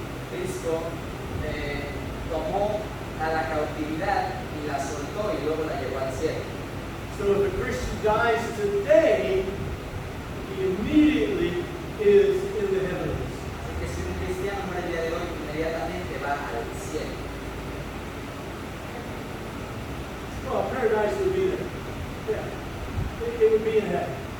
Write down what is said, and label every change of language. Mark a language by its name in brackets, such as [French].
[Spanish] Cristo tomó a la cautividad y la soltó y luego la llevó al cielo. [English] So if a Christian dies today, he immediately is in the heavens. [Spanish] Así que si un cristiano muere el día de hoy, inmediatamente va al cielo. [English] Well, paradise would be there. Yeah. It would be in heaven.